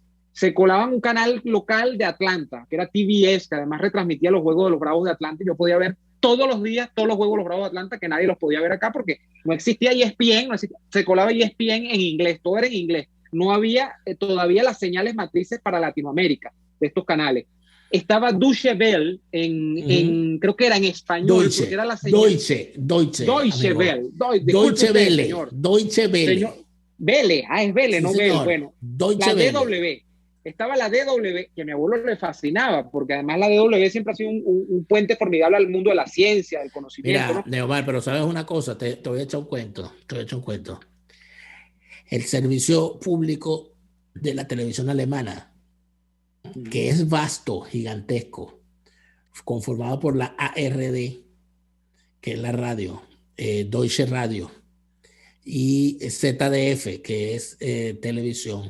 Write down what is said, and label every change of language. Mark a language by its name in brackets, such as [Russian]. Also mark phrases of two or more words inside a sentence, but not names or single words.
[Spanish] Se colaba en un canal local de Atlanta, que era TBS, que además retransmitía los juegos de los Bravos de Atlanta, y yo podía ver todos los días todos los juegos de los Bravos de Atlanta, que nadie los podía ver acá porque no existía ESPN, se colaba ESPN en inglés, todo era en inglés. No había todavía las señales matrices para Latinoamérica de estos canales. Estaba Deutsche Welle creo que era en español, porque era la señal. Deutsche Welle. Deutsche Welle. Welle, es Welle, sí, no Welle. Bueno, Deutsche la DW. Welle. Estaba la DW, que a mi abuelo le fascinaba, porque además la DW siempre ha sido un puente formidable al mundo de la ciencia, del conocimiento. Mira, ¿no? Neomar, pero sabes una cosa, te voy a echar un cuento. El servicio público de la televisión alemana, que es vasto, gigantesco, conformado por la ARD, que es la radio, Deutsche Radio, y ZDF, que es televisión.